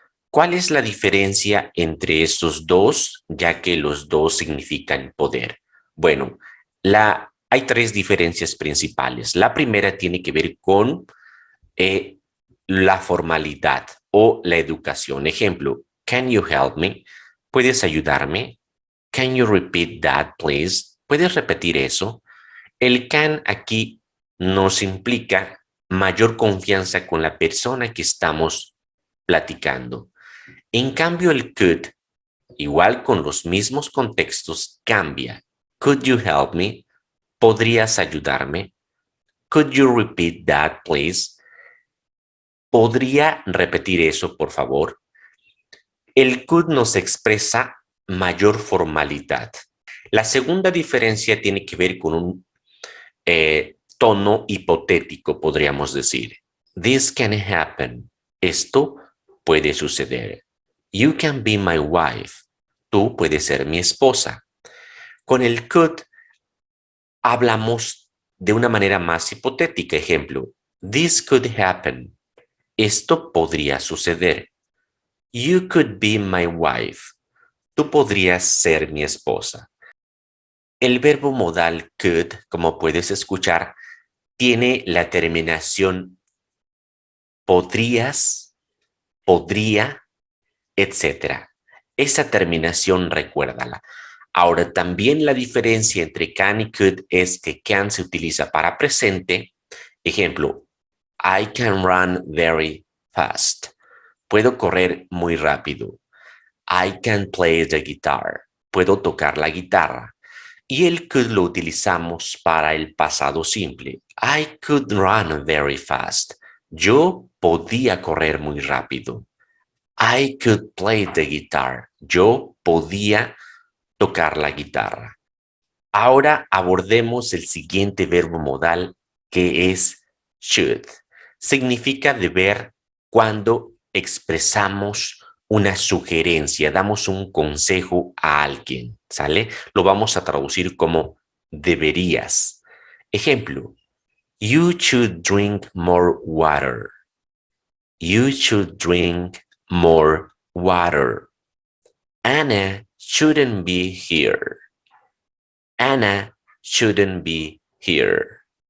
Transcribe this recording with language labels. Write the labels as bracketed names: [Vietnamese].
[Spanish] ¿Cuál es la diferencia entre estos dos, ya que los dos significan poder? Bueno, hay 3 diferencias principales. La primera tiene que ver con la formalidad o la educación. [English] Ejemplo, can you help me? [Spanish] ¿Puedes ayudarme? [English] Can you repeat that, please? [Spanish] ¿Puedes repetir eso? El can aquí nos implica mayor confianza con la persona que estamos platicando. En cambio, el could, igual con los mismos contextos, cambia. [English] Could you help me? [Spanish] ¿Podrías ayudarme? [English] Could you repeat that, please? [Spanish] ¿Podría repetir eso, por favor? El could nos expresa mayor formalidad. La segunda diferencia tiene que ver con un tono hipotético, podríamos decir. [English] This can happen. [Spanish] Esto puede suceder. [English] You can be my wife. [Spanish] Tú puedes ser mi esposa. Con el could hablamos de una manera más hipotética. [English] Ejemplo, this could happen. [Spanish] Esto podría suceder. [English] You could be my wife. [Spanish] Tú podrías ser mi esposa. El verbo modal could, como puedes escuchar, tiene la terminación podrías, podría, etcétera. Esa terminación recuérdala. Ahora, también la diferencia entre can y could es que can se utiliza para presente. [English] Ejemplo, I can run very fast. [Spanish] Puedo correr muy rápido. [English] I can play the guitar. [Spanish] Puedo tocar la guitarra. Y el could lo utilizamos para el pasado simple. [English] I could run very fast. [Spanish] Yo podía correr muy rápido. [English] I could play the guitar. [Spanish] Yo podía tocar la guitarra. Ahora abordemos el siguiente verbo modal, que es should. Significa deber cuando expresamos una sugerencia, damos un consejo a alguien, ¿sale? Lo vamos a traducir como deberías. [English] Ejemplo, you should drink more water. You should drink more water. Anna shouldn't be here. Anna shouldn't be here.